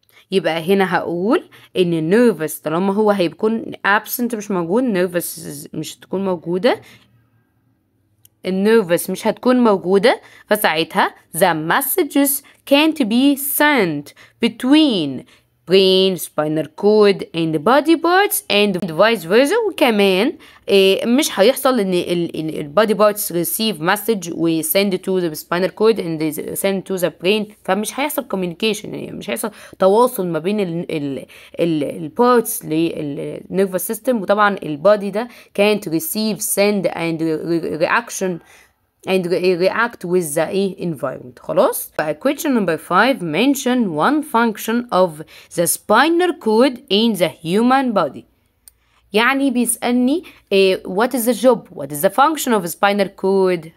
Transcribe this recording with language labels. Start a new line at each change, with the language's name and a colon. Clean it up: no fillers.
Arabic: يبقى هنا هقول ان النيرفس طالما هو هيكون absent مش موجود، النيرفس مش هتكون موجودة، النيرفس مش هتكون موجودة، فساعتها
English: the messages can't be sent between brain, spinal cord and body parts and vice versa.
Arabic: وكمان مش هيحصل ان ال
English: body parts receive message و send to the spinal cord and send to the brain.
Arabic: فمش هيحصل communication، يعني مش هيحصل تواصل ما بين ال parts لل nervous system. وطبعا ال
English: body ده can't receive, send and reaction and react with the environment.
Arabic: خلاص.
English: Question number 5 mention one function of the spinal cord in the human body.
Arabic: يعني بيسألني
English: what is the job, what is the function of spinal cord.